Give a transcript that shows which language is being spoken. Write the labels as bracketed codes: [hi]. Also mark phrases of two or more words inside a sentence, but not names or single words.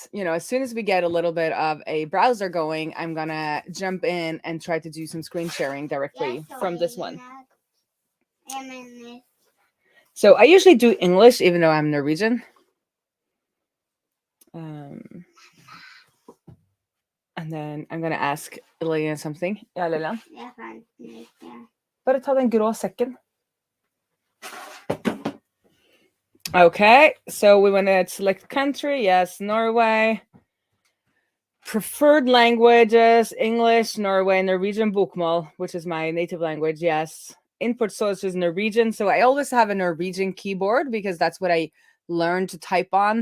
[en] As soon as we get a little bit of a browser going, I'm gonna jump in and try to do some screen sharing directly from this one. So I usually do English, even though I'm Norwegian. And then I'm gonna ask Lillian something. [no] Ja, Lillian? Jeg fant den ikke. Bare ta den grå sekken. [en] Okay, so we want to select country. Yes, Norway. Preferred languages, English, Norway, Norwegian bokmål, which is my native language. Yes. Input source is Norwegian. So I always have a Norwegian keyboard because that's what I learned to type on.